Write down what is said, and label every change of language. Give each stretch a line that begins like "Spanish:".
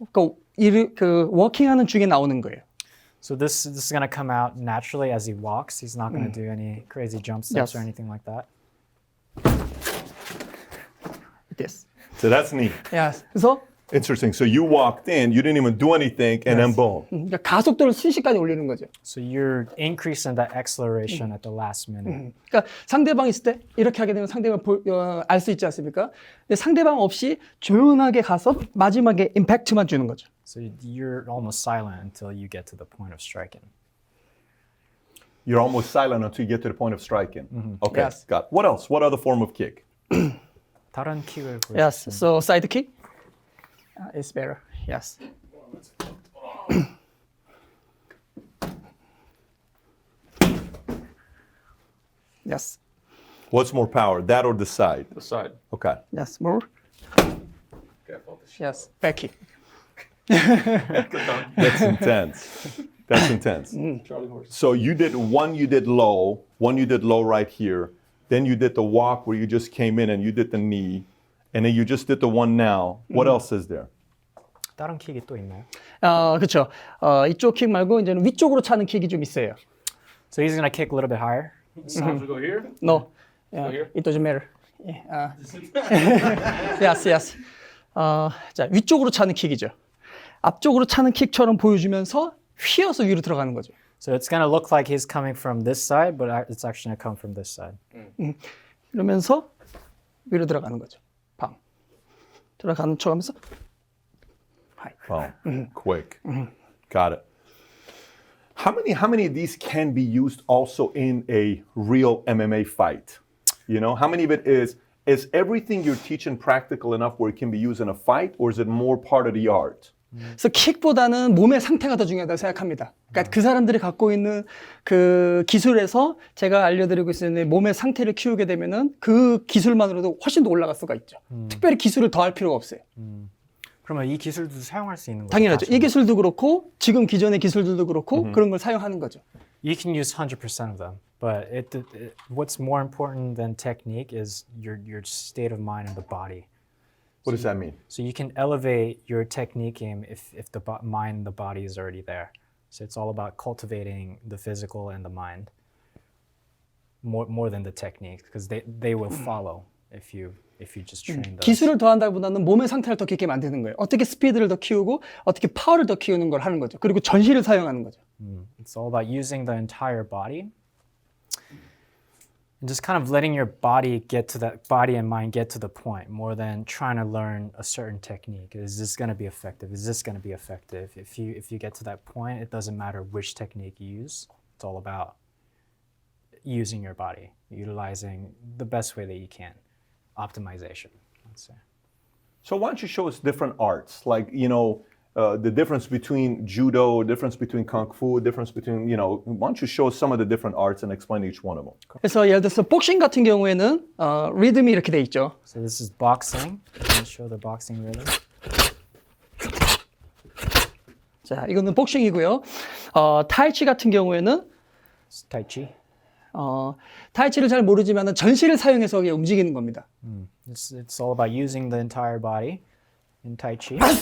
Korean: 그 워킹하는 중에 나오는 거예요.
English: So this is going to come out naturally as he walks. He's not going to do any crazy jump steps Yes. or anything like that. This. So that's neat. Yes. 그래서 Interesting. So you walked in, you didn't even do anything, and then boom.
Korean: 그러니까 가속도를 순식간에 올리는 거죠.
English: So you're increasing that acceleration at the last minute.
Korean: 그러니까 상대방이 있을 때 이렇게 하게 되면 상대방 알 수 있지 않습니까? 근데 상대방 없이 조용하게 가서 마지막에 임팩트만 주는 거죠.
English: So you're almost silent until you get to the point of striking. You're almost silent until you get to the point of striking. Okay, Yes. got it. What else? What other form of kick?
Korean: 다른 킥을 보여주세요.
English: Yes. So side kick is better. Yes. Yes. What's more power, that or the side? The side. Okay. Yes. More. Yes. Back kick. That's intense. That's intense. Charlie horse. So you did low, one you did low right here. Then you did the walk where you just came in and you did the knee. And then you just did the one now. What else is there?
Korean: 다른 킥이 또 있나요? 그렇죠. 이쪽 킥 말고 이제는 위쪽으로 차는 킥이 좀 있어요.
English: So he's gonna kick a little bit higher. So we go here. No. here? It doesn't matter. Yes, yes.
Korean: 자, 위쪽으로 차는 킥이죠. 앞쪽으로 차는 킥처럼 보여주면서 휘어서 위로 들어가는 거죠.
English: So it's gonna look like he's coming from this side, but it's actually gonna come from this side.
Korean: 이러면서 위로 들어가는 거죠. 방. 들어가는 척하면서
English: Oh, quick. Got it. How many of these can be used also in a real MMA fight? You know, how many of it is everything you're teaching practical enough where it can be used in a fight, or is it more part of the art?
Korean: 그래서 킥보다는 몸의 상태가 더 중요하다고 생각합니다. 그러니까 그 사람들이 갖고 있는 그 기술에서 제가 알려드리고 있는 몸의 상태를 키우게 되면은 그 기술만으로도 훨씬 더 올라갈 수가 있죠. 특별히 기술을 더 할 필요가 없어요. 그러면 이 기술도 사용할 수 있는 거죠? 당연하죠. 이 기술도 그렇고 지금 기존의 기술들도 그렇고 그런 걸 사용하는 거죠.
English: You can use 100% of them, but what's more important than technique is your state of mind and the body. What does that mean? So you can elevate your technique game if the mind and the body is already there. So it's all about cultivating the physical and the mind more than the technique, because they will follow if you just train those.
Korean: 기술을 더 한다기보다는 몸의 상태를 더 깊게 만드는 거예요. 어떻게 스피드를 더 키우고 어떻게 파워를 더 키우는 걸 하는 거죠. 그리고 전시를 사용하는 거죠.
English: It's all about using the entire body and just kind of letting your body and mind get to the point more than trying to learn a certain technique. Is this going to be effective? Is this going to be effective? If you get to that point, it doesn't matter which technique you use. It's all about using your body, utilizing the best way that you can. Optimization, let's say. So why don't you show us different arts, like, you know, the difference between judo, difference between kung fu, difference between, you know, why don't you show us some of the different arts and explain each one of them?
Korean: 그래서 예를 들어서 복싱 같은 경우에는 리듬이 이렇게 돼 있죠.
English: So this is boxing. Can you show the boxing rhythm?
Korean: 자, 이거는 복싱이고요. 타이치 같은 경우에는
English: It's Tai Chi.
Korean: 타이치를 잘 모르지만 전시를 사용해서 움직이는 겁니다.
English: It's all about using the entire body in Tai Chi.